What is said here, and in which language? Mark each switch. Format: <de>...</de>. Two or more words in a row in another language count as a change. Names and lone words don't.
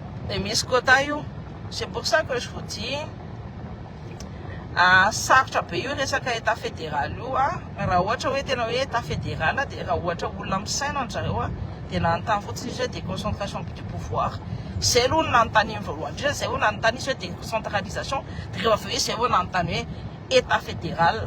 <mg>dia misy quota io.</mg> <fr>C'est pour ça que je vous dis</fr> <mg>sarotra be io resaka</mg> <fr>état fédéral</fr> <mg>io raha ohatra hoe tena hoe</mg> <fr>état fédéral</fr> <mg>dia raha ohatra olona misaina anjareo dia nanontany fotsiny izy hoe</mg> <fr>déconcentration du pouvoir.</fr> <mg>Zay aloha no nanontany voalohany indrindra, zay hoe nanontany izy hoe décentralisation, dia rehefa avy eo zay hoe nanontany hoe</mg> <fr>état fédéral.</fr>